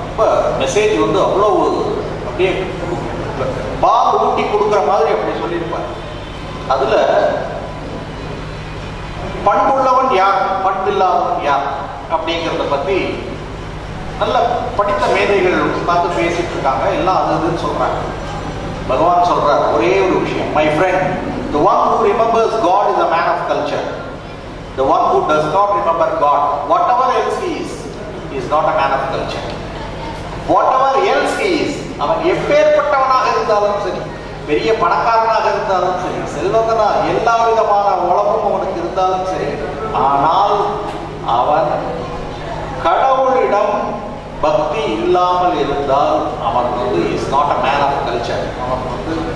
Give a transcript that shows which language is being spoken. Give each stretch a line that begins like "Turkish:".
Tamil: ரொம்ப மெசேஜ் வந்து அவ்வளவு அப்படியே பால் ஊட்டி கொடுக்குற மாதிரி அப்படி சொல்லியிருப்பார். அதுல பண்புள்ளவன் யார், பண்பில்லாதவன் யார் அப்படிங்கிறத பத்தி நல்ல படித்த மேதைகள் பார்த்து பேசிட்டு இருக்காங்க. எல்லாம் அதுன்னு சொல்றாங்க. பகவான் சொல்றார் ஒரே ஒரு விஷயம்,
English: My friend, the one who remembers God is a man of culture. The one who does not remember God, whatever else he is not a man of culture. Whatever else he is,
Tamil: அவன் எப்பேற்பட்டவனாக இருந்தாலும் சரி, பெரிய பணக்காரனாக இருந்தாலும் சரி, செல்வந்தனா, எல்லா விதமான உலகம் அவனுக்கு இருந்தாலும் சரி, ஆனால் அவன் கடவுளிடம் பக்தி இல்லாமல் இருந்தால் அவன் வந்து
English: is not a man of culture,
Tamil: அவன் வந்து